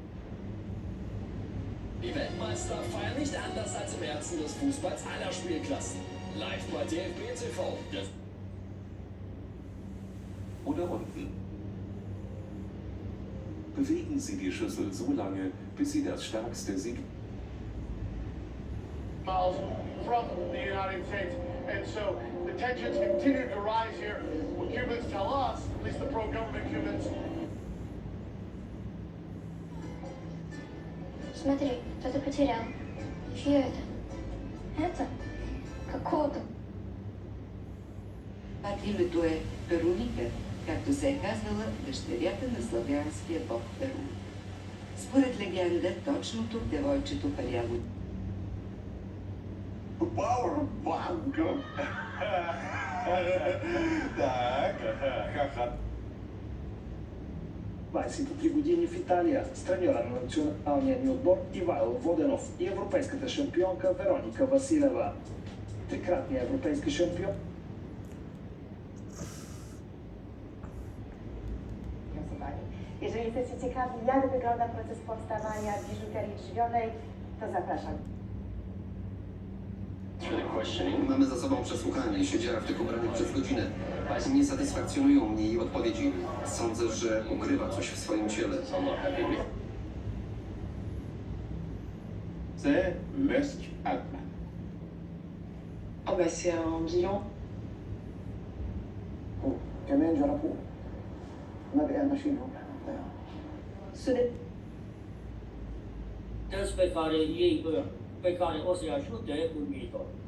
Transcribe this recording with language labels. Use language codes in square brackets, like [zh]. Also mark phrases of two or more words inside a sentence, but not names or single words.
[de] Die Weltmeister feiern nicht anders als im Herzen des Fußballs aller Spielklassen. Live bei DFB TV. Oder unten. Bewegen Sie die Schüssel so lange, bis Sie das stärkste Signal [en] from the United States, and so the tensions continue to rise here. What Cubans tell us, at least the pro-government Cubans. [ru] Смотри, кто-то потерял. Чье это? Это? Какого-то. [bg] името е Перуника, както се е казвала дъщерята на славянския бог Перун. Според легенда, точно тук девойчето паряло. Powerbank. [ru] Так. [bg] 23 години в Италия, с треньора на националния ни отбор Ивайло Воденов и европейската шампионка Вероника Василева. Трикратният европейски шампион. [pl] Jeżeli jesteście ciekawi, jak wygląda proces powstawania biżuterii drzwionej, to zapraszam. Mamy za sobą przesłuchanie. Siedziała w tych ubraniach przez godzinę. Nie satysfakcjonują mnie jej odpowiedzi. Sądzę, że ukrywa coś w swoim ciele. [fr] C'est Musk Altman. Oh bah c'est un bilan. [ar] كمان جربوه ما بقى ماشيين [ro] Telespectare ei pe care o să-i ajute în viitor.